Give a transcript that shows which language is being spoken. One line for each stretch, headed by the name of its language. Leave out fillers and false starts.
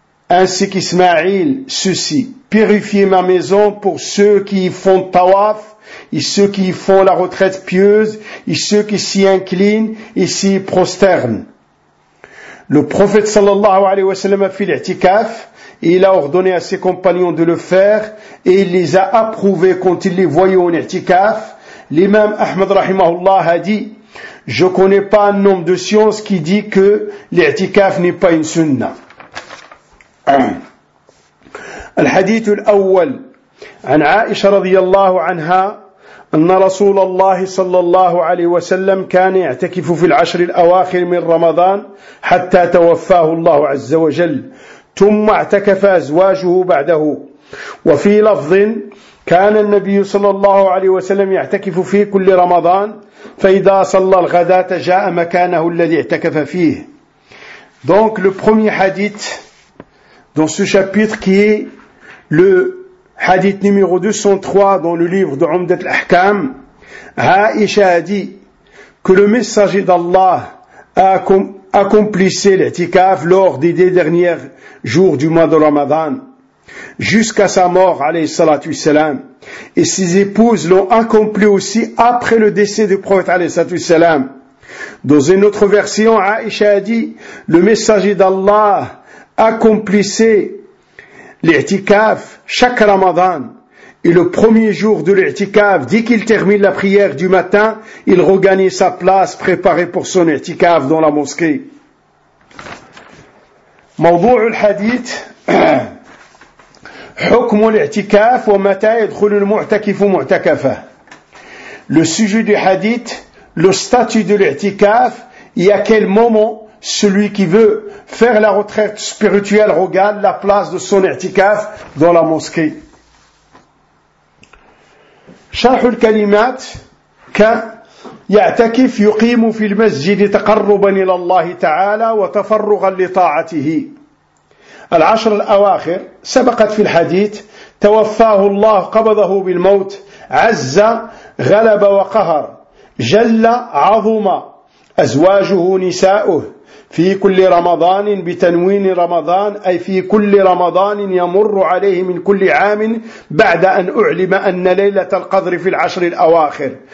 French: ainsi qu'Ismaïl ceci, purifiez ma maison pour ceux qui y font tawaf, et ceux qui y font la retraite pieuse, et ceux qui s'y inclinent et s'y prosternent. » Le prophète sallallahu alayhi wa sallam a fait l'itikaf, et il a ordonné à ses compagnons de le faire, et il les a approuvés quand il les voyait en itikaf. L'imam Ahmad rahimahullah a dit, « Je connais pas un homme de science qui dit que l'itikaf n'est pas une sunna.
Arabic: » الحديث الأول عن عائشة رضي الله عنها أن رسول الله صلى الله عليه وسلم كان يعتكف في العشر الأواخر من رمضان حتى توفاه الله عز وجل ثم اعتكف أزواجه بعده وفي لفظ كان النبي صلى الله عليه وسلم يعتكف في كل رمضان فإذا صلى الغداة جاء مكانه الذي اعتكف فيه.
French: Donc le premier hadith dans ce chapitre qui est le hadith numéro 203 dans le livre de Umdat al-Ahkam, Aïcha a dit que le messager d'Allah a accomplissé l'itikaf lors des deux derniers jours du mois de Ramadan, jusqu'à sa mort, alayhi salatu wassalam, et ses épouses l'ont accompli aussi après le décès du prophète, alayhi salatu wassalam. Dans une autre version, Aïcha a dit, le messager d'Allah accomplissait l'itikaf chaque Ramadan, et le premier jour de l'itikaf, dès qu'il termine la prière du matin, il regagne sa place préparée pour son itikaf dans la mosquée.
Arabic: موضوع الحديث حكم الاعتكاف ومتى يدخل المعتكف معتكفه.
French: Le sujet du hadith, le statut de l'i'tikaf, et à quel moment celui qui veut faire la retraite spirituelle regarde la place de son i'tikaf dans la mosquée.
Arabic: شرح الكلمات ك يعتكف يقيم في المسجد تقربا الى الله تعالى وتفرغا لطاعته. العشر الاواخر سبقت في الحديث توفاه الله قبضه بالموت عز غلب وقهر جل عظم ازواجه نساؤه في كل رمضان بتنوين رمضان اي في كل رمضان يمر عليه من كل عام بعد ان اعلم ان ليله القدر في العشر الاواخر